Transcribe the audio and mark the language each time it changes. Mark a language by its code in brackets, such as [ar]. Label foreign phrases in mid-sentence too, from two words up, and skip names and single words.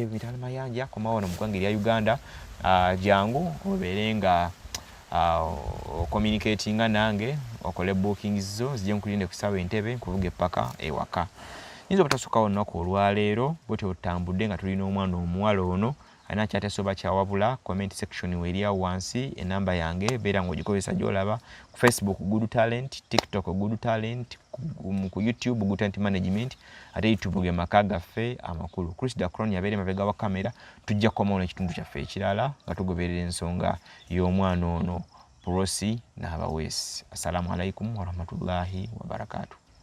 [lg] bitala mayanja komawo mu ggwanga lya Uganda jangu obeere nga communicatinga nange okole bookings zo zijje nkulinde ku ssaawa entebe nkuvuge paka ewaka nyinza obutasukawo olunaku olwaleero bwetyo otambudde nga tulina omwana omuwala ono ana kyatesoba kyawabula [en] comment section [lg] weria wansi enamba yange beera ng'ogikozesa gy'olaba ku Facebook Good Talent, TikTok Good Talent, ku YouTube Good Talent Management ate YouTube ge maka gaffe amakulu. Chris Dacron yabeere mabega wa kamera tujja kukomawo n'ekitundu kyaffe ekirala nga tugoberera ensonga y'omwana ono Prosi n'abaweesi. [ar] السلام عليكم ورحمة الله وبركاته.